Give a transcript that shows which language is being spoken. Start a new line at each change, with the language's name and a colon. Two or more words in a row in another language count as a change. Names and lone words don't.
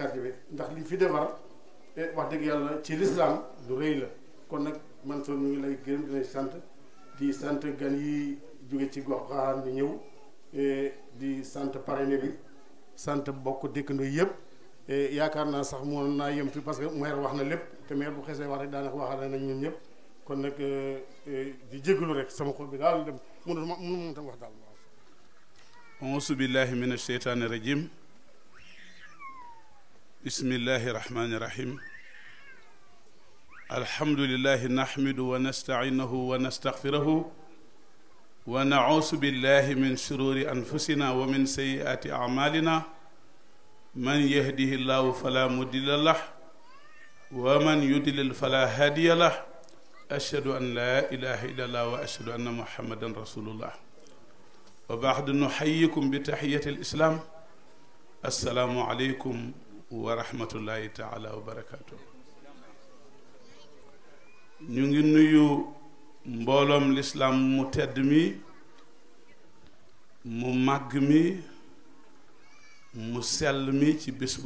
Wolof: quartier bi ndax li fi defar wax dëgg yàlla ci l'islam du rëy la kon nag Mansour ñu ngi lay gërëm di lay sant gan yi jóge ci gox xaaraan bi ñëw di sant parrainé bi sant bokk dëkkandoo yëpp yaakaar naa sax mën naa yem fi
French: parce que
Wolof: maire wax na lépp te maire bu xesee wax rek daanaka waxaale nañ ñun ñëpp kon nag di jégalu rek sama xol bi daal dem mënu tam wax daal.
Arabic: أعوذ بالله من الشيطان الرجيم بسم الله الرحمن الرحيم الحمد لله نحمده ونستعينه ونستغفره و نعوذ بالله من شرور أنفسنا ومن سيئات أعمالنا من يهده الله فلا مضل له ومن يضلل فلا هادي له أشهد أن لا إله إلا الله وأشهد أن محمدا رسول الله وبعد نحييكم بتحية الإسلام السلام عليكم ورحمة الله تعالى وبركاته.
Wolof: ñu ngi nuyu mbooloom lislaam mu tedd mi mu màgg mi mu sell mi ci bés bu